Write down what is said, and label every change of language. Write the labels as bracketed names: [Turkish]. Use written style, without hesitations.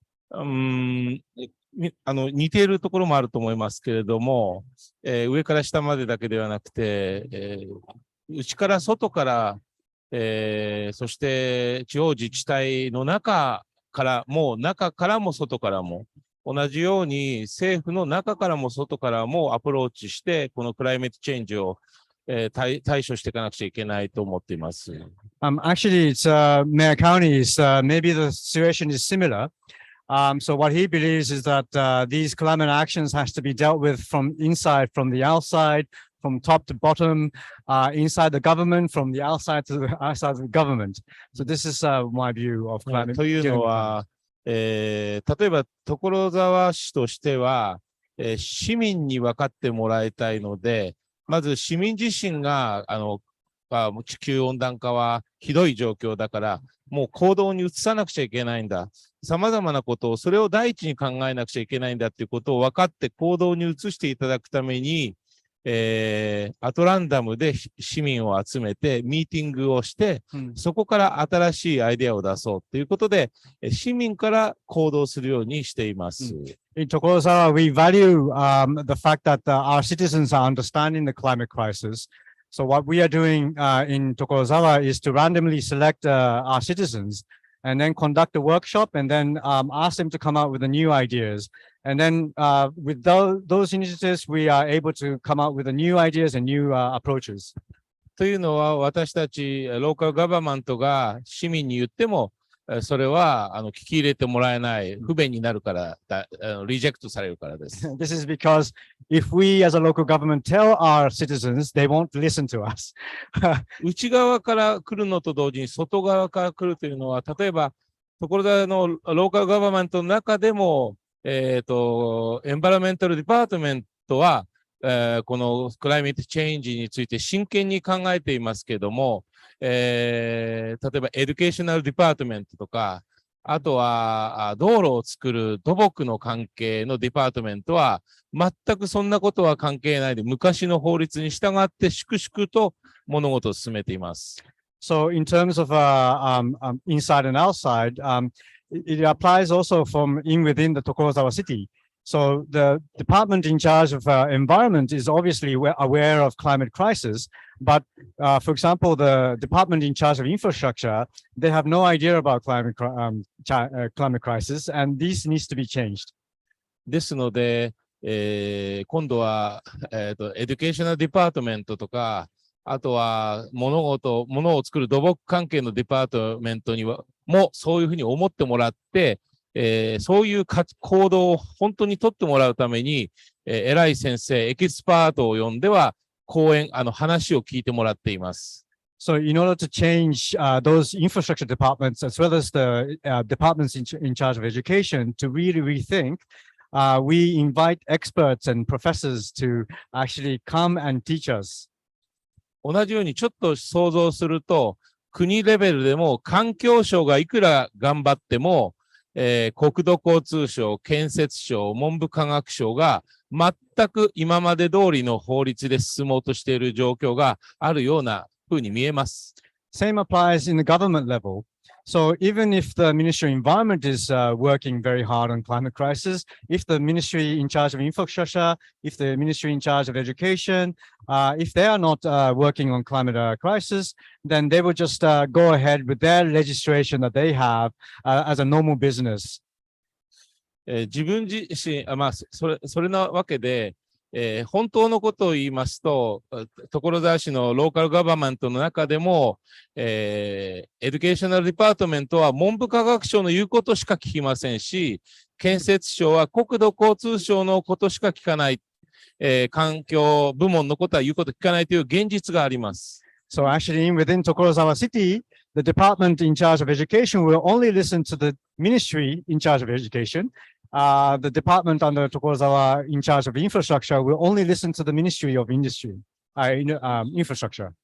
[Japanese] 似ているところもあると思いますけれども、上から下までだけではなくて、内から外から、そして地方自治体の中からも外からも同じように政府の中からも外からもアプローチしてこのクライメートチェンジを、対処していかなくちゃいけないと思っています。 [English] Actually, it's Mayor County's. Maybe the situation is similar. So what he believes is that these climate actions has to be dealt with from inside, from the outside, from top to bottom, inside the government, from the outside to the outside of the government. So this is my view of climate. [Japanese] というのは、例えば所沢市としては、市民に分かってもらいたいので、まず市民自身が地球温暖化はひどい状況だから、もう行動に移さなくちゃいけないんだ。様々なことを、それを第一に考えなくちゃいけないんだっていうことを分かって行動に移していただくために、アトランダムで市民を集めてミーティングをして、そこから新しいアイデアを出そうということで、市民から行動するようにしています。 [English] In Tokorozawa, we value the fact that our citizens are understanding the climate crisis. So what we are doing in Tokorozawa is to randomly select our citizens and then conduct a workshop and then ask them to come out with the new ideas. And then with those initiatives, we are able to come out with the new ideas and new approaches. [Japanese] というのは、私たちローカルガバメントが市民に言っても、それは聞き入れてもらえない、不便になるから、リジェクトされるからです。 [English] This is because if we as a local government tell our citizens, they won't listen to us. [Japanese] 内側から来るのと同時に外側から来るというのは、例えば、所沢のローカルガバメントの中でも、エンバラメンタルディパートメントは、このクライメートチェンジについて真剣に考えていますけれども、例えばエデュケーショナルディパートメントとか、あとは道路を作る土木の関係のディパートメントは、全くそんなことは関係ないで、昔の法律に従って粛々と物事を進めています。 [English] So in terms of inside and outside, it applies also from within the Tokorozawa city. So the department in charge of environment is obviously aware of climate crisis, but for example, the department in charge of infrastructure, they have no idea about climate crisis, and this needs to be changed. [Japanese] ですので、今度は、エデュケーショナルディパートメントとか、あとは物を作る土木関係のディパートメントにはもそういうふうに思ってもらって、そういう行動を本当に取ってもらうために、偉い先生、エキスパートを呼んでは話を聞いてもらっています。 [English] So in order to change those infrastructure departments as well as the departments in charge of education to really rethink, we invite experts and professors to actually come and teach us. [Japanese] 同じようにちょっと想像すると、国レベルでも環境省がいくら頑張っても、国土交通省、建設省、文部科学省が全く今まで通りの法律で進もうとしている状況があるようなふうに見えます。 [English] Same applies in the government level. So even if the Ministry of Environment is working very hard on climate crisis, if the Ministry in charge of infrastructure, if the Ministry in charge of education, if they are not working on climate crisis, then they will just go ahead with their legislation that they have as a normal business. [Japanese] 自分自身、それなわけで、本当のことを言いますと、所沢市のローカルガバメントの中でも、エデュケーショナルディパートメントは文部科学省の言うことしか聞きませんし、建設省は国土交通省のことしか聞かない。環境部門のことは言うこと聞かないという現実があります。 [English] So actually, within Tokorozawa City, the department in charge of education will only listen to the ministry in charge of education. The department under Tokorozawa in charge of infrastructure will only listen to the ministry of industry, infrastructure.